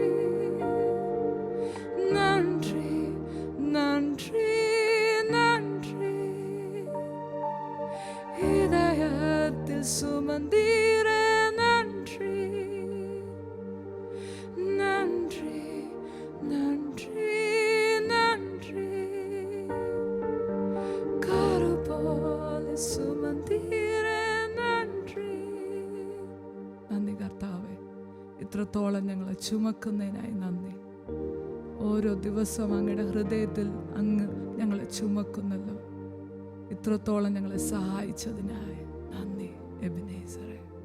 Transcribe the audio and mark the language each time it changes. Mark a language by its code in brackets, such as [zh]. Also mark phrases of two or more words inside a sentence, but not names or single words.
[ta] நன்றி நன்றி நன்றி இதயத்தில் சுமந்தீரே நன்றி நன்றி நன்றி நன்றி கரு போல சுமந்தீரே [ml] നന്ദി നന്ദി കർത്താവേ ഇത്രത്തോളം ഞങ്ങളെ ചുമക്കുന്നതിനായി നന്ദി ഓരോ ദിവസവും അങ്ങയുടെ ഹൃദയത്തിൽ അങ്ങ് ഞങ്ങളെ ചുമക്കുന്നല്ലോ ഇത്രത്തോളം ഞങ്ങളെ സഹായിച്ചതിനായി നന്ദി എബിനേസറേ